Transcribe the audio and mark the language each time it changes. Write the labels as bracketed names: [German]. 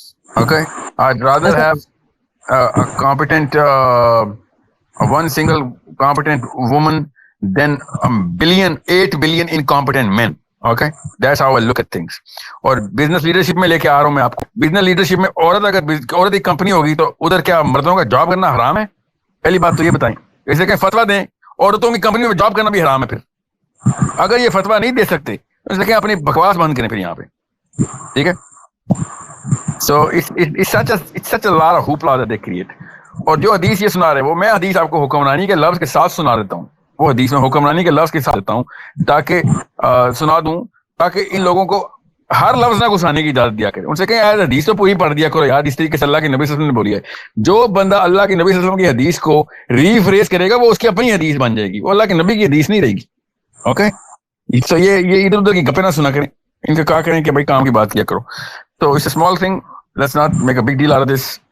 [English] Okay, I'd rather have a competent, one single competent woman than 8 billion incompetent men. Okay, that's how I look at things. [Urdu] اور business leadership میں لے کے آ رہا ہوں میں آپ کو. بزنس لیڈرشپ میں عورت ایک کمپنی ہوگی تو ادھر کیا مردوں کا جاب کرنا حرام ہے؟ پہلی بات تو یہ بتائیں. اسے کہ فتویٰ دیں عورتوں کی کمپنی میں جاب کرنا بھی حرام ہے. پھر اگر یہ فتویٰ نہیں دے سکتے تو اس لیے کہ اپنی بکواس بند کریں پھر یہاں پہ. ٹھیک ہے. [English] So it's such a lot of hoopla that they create. [Urdu] اور جو حدیث یہ سنا رہے ہیں وہ میں حدیث آپ کو حکمرانی کے لفظ کے ساتھ سنا دیتا ہوں. وہ حدیث میں حکمرانی کے لفظ کے ساتھ دیتا ہوں تاکہ سنا دوں, تاکہ ان لوگوں کو ہر لفظ نہ گھسانے کی اجازت دیا کرے. ان سے کہیں یار حدیث تو پوری پڑھ دیا کرو یار, اس طریقے سے اللہ کے نبی صلی اللہ علیہ وسلم نے بولی ہے. جو بندہ اللہ کے نبی صلی اللہ علیہ وسلم کی حدیث کو ریفریز کرے گا وہ اس کی اپنی حدیث بن جائے گی, وہ اللہ کے نبی کی حدیث نہیں رہے گی. اوکے, تو یہ ادھر ادھر کی گپیں نہ سنا کریں. ان سے کہا کریں کہ بھائی کام کی بات کیا کرو. [English] تو it's a small thing. Let's not make a big deal out of this.